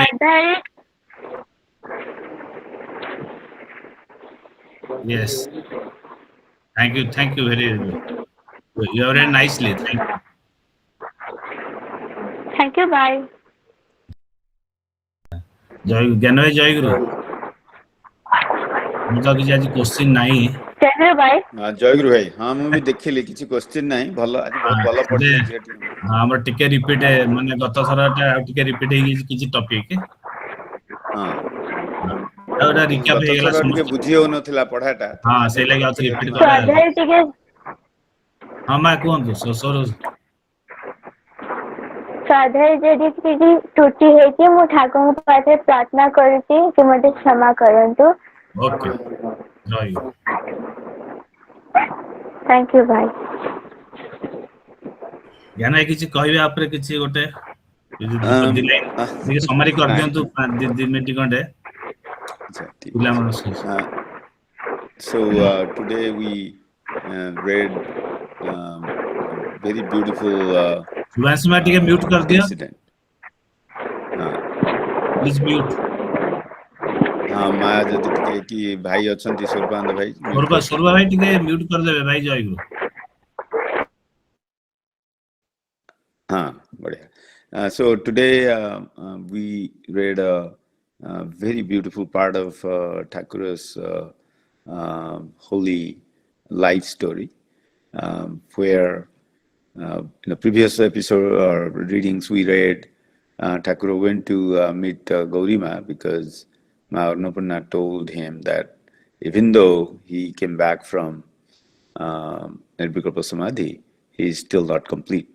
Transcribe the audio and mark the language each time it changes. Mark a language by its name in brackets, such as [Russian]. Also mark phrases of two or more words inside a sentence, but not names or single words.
[English] Bye. Yes. Thank you very. You are very nicely. Thank you. Thank you, bye. [Odia] ଜୟ ଜୟ ଗୁରୁ. ମୁଁ ତ କିଛି ଆଜି କୋଶ୍ଚିନ୍ ନାହିଁ। [English] Thank you, bye. [Odia] ଜୟଗୁରୁ ଭାଇ, ହଁ ମୁଁ ବି ଦେଖିଲି କିଛି କୋଶ୍ଚିନ୍ ନାହିଁ, ଭଲ ଆଜି ବହୁତ ଭଲ ପଢିଲେ ଝିଅଟି। ଆମର ଟିକେ ରିପିଟ୍ ମାନେ ଗତ ଥରଟା ଆଉ ଟିକେ ରିପିଟ୍ ହେଇଯାଇଛି କିଛି ଟପିକ୍। ହଁ ଆଉ ଏଟା ରିକ୍ୟାପ୍ ଗତ ହେଇଗଲା ଥର ଟିକେ ସମସ୍ତ। ବୁଝି ହଉନଥିଲା ପଢାଟା, ହଁ ସେଇ ଲାଗି ଆଉ ଥରେ ରିପିଟ୍ ସ୍ୱାଧ୍ୟାୟ କରାହେଲା। ଟିକେ ହଁ ମା କୁହନ୍ତୁ ସୋର ସ୍ୱାଧ୍ୟାୟ ଯଦି କିଛି ତ୍ରୁଟି ହେଇଛି ମୁଁ ଠାକୁରଙ୍କ ପାଖରେ ପ୍ରାର୍ଥନା କରୁଛି କି ମୋତେ କ୍ଷମା କରନ୍ତୁ। ଓକେ ଜୟ ଗୁରୁ। Thank you, bye. ଜ୍ଞାନ ଭାଇ କିଛି କହିବେ ଉପରେ କିଛି ଗୋଟେ ଟିକେ ସମାରି କରିଦିଅନ୍ତୁ 2 ମିନିଟ୍ ଖଣ୍ଡେ ପିଲାମାନଙ୍କ ସହିତ। [English] So today we read a very beautiful [Odia] ସୁଭାଂଶୀ ମା ଟିକେ ମ୍ୟୁଟ୍ କରିଦିଅ [English] incident. please mute. [Odia] ହଁ ମା ଯଦି ଟିକେ କି ଭାଇ ଅଛନ୍ତି ସ୍ୱରୂପାନନ୍ଦ ଭାଇ ସ୍ୱରୂପା ଭାଇ ଟିକେ ମ୍ୟୁଟ୍ କରିଦେବେ ଭାଇ ଜୟ ଗୁରୁ। ହଁ ବଢିଆ। [English] So today we read a very beautiful part of Thakura's holy life story, where in the previous episode or readings we read, Thakura went to meet Gaurima because Ma Annapurna told him that even though he came back from Nirvikalpa Samadhi, he is still not complete.